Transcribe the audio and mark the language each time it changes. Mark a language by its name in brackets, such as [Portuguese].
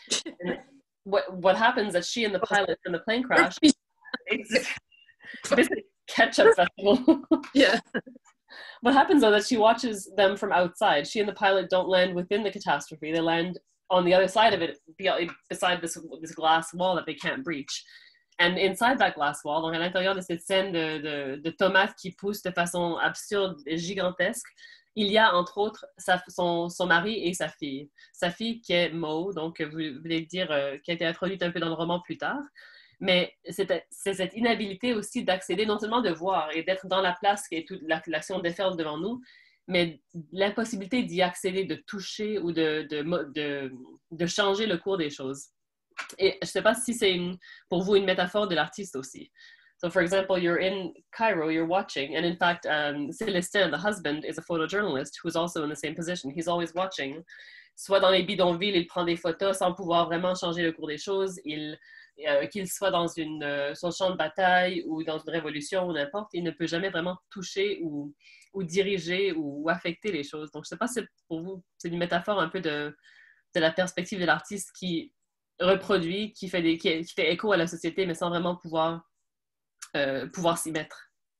[English] And what happens that she and the pilot in the plane crash, it's basically ketchup festival. Yeah. What happens though that she watches them from outside. She and the pilot don't land within the catastrophe. They land on the other side of it, beside this glass wall that they can't breach. And inside that glass wall, [French] donc à l'intérieur de cette scène de tomates qui poussent de façon absurde et gigantesque, il y a entre autres son mari et sa fille. Sa fille qui est Mo, donc vous voulez dire, qui a été introduite un peu dans le roman plus tard. Mais c'est cette inhabilité aussi d'accéder, non seulement de voir et d'être dans la place et toute l'action déferle devant nous, mais l'impossibilité d'y accéder, de toucher ou de changer le cours des choses. Et je ne sais pas si c'est pour vous une métaphore de l'artiste aussi. [English] So, for example, you're in Cairo, you're watching, and in fact, Célestin, the husband, is a photojournalist who's also in the same position. He's always watching. [French] Soit dans les bidonvilles, il prend des photos sans pouvoir vraiment changer le cours des choses. Qu'il soit dans son champ de bataille ou dans une révolution ou n'importe, il ne peut jamais vraiment toucher ou diriger ou affecter les choses. Donc, je ne sais pas si pour vous, c'est une métaphore un peu de la perspective de l'artiste qui reproduit, qui fait écho à la société, mais sans vraiment pouvoir s'y mettre.